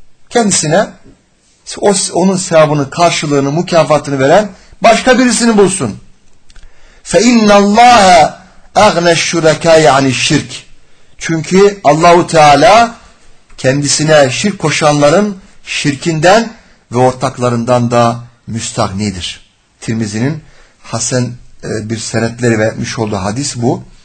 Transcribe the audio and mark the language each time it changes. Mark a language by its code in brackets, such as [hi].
[tr] Kendisine onun sevabını, karşılığını, mükafatını veren başka birisini bulsun. [ar] فَاِنَّ اللّٰهَ اَغْنَ الشُّرَكَاءَ يَعْنِ şirk. [tr] Çünkü Allah-u Teala kendisine şirk koşanların şirkinden ve ortaklarından da müstağnidir. Tirmizi'nin hasen bir senetleri vermiş olduğu hadis bu.